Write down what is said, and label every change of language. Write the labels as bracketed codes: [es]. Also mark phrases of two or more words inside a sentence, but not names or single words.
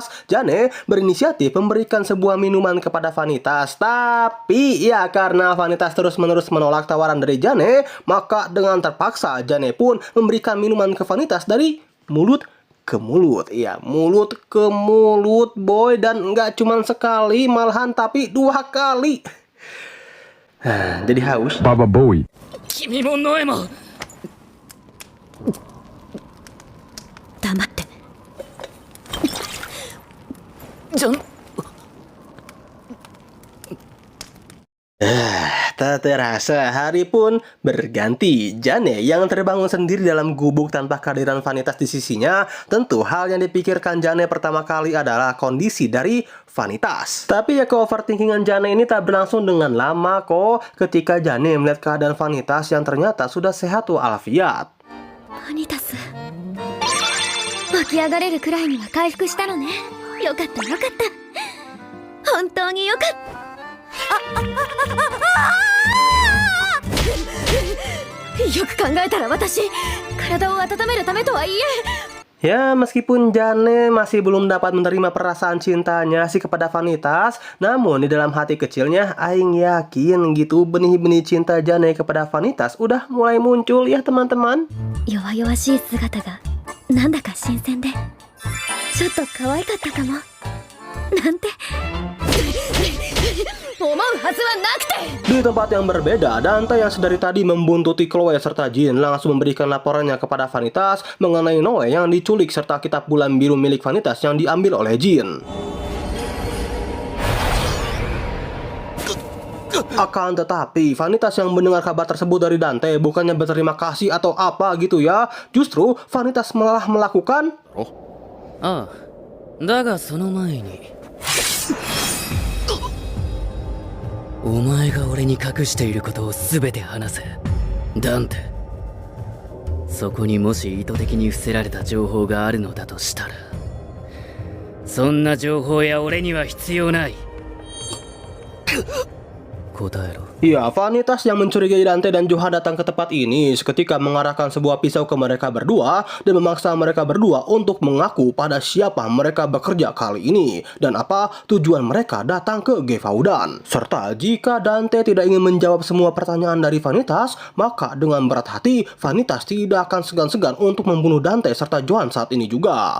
[id] Jane berinisiatif memberikan sebuah minuman kepada Vanitas, tapi ya karena Vanitas terus-menerus menolak tawaran dari Jane, maka dengan terpaksa Jane pun memberikan minuman ke Vanitas dari mulut ke mulut. Ya, mulut ke mulut, boy. Dan nggak cuma sekali, malahan tapi 2 kali. Jadi haus. Baba Boy. [ja] 君もノエも黙って。じゃん [id] Tak terasa hari pun berganti. Jane yang terbangun sendiri dalam gubuk tanpa kehadiran Vanitas di sisinya. Tentu hal yang dipikirkan Jane pertama kali adalah kondisi dari Vanitas. Tapi ya ke-overthinkingan Jane ini tak berlangsung dengan lama kok, ketika Jane melihat keadaan Vanitas yang ternyata sudah sehat walafiat. [ja] バニタス起き上がれるくらいには回復したのね。よかったよかった、本当によかった。よく考えたら私、体を温めるためとはいえ、 [id] Ya, meskipun Jane masih belum dapat menerima perasaan cintanya sih kepada Vanitas, namun di dalam hati kecilnya Aing yakin gitu benih-benih cinta Jane kepada Vanitas udah mulai muncul ya teman-teman. [ja] 弱々しい姿がなんだか新鮮で、ちょっと可愛かったかもなんて思うはずはなくて。 [id] Di tempat yang berbeda, Dante yang sedari tadi membuntuti Chloe serta Jin langsung memberikan laporannya kepada Vanitas mengenai Noe yang diculik serta kitab bulan biru milik Vanitas yang diambil oleh Jin. Akan tetapi, Vanitas yang mendengar kabar tersebut dari Dante bukannya berterima kasih atau apa gitu ya. Justru Vanitas malah melakukan... [ja] ああ、だがその前にお前が俺に隠していることを全て話せ、ダンテ。そこにもし意図的に伏せられた情報があるのだとしたら、そんな情報や俺には必要ない。答えろ。 [id] Ya, Vanitas yang mencurigai Dante dan Johan datang ke tempat ini seketika mengarahkan sebuah pisau ke mereka berdua dan memaksa mereka berdua untuk mengaku pada siapa mereka bekerja kali ini dan apa tujuan mereka datang ke Gevaudan. Serta jika Dante tidak ingin menjawab semua pertanyaan dari Vanitas, maka dengan berat hati Vanitas tidak akan segan-segan untuk membunuh Dante serta Johan saat ini juga.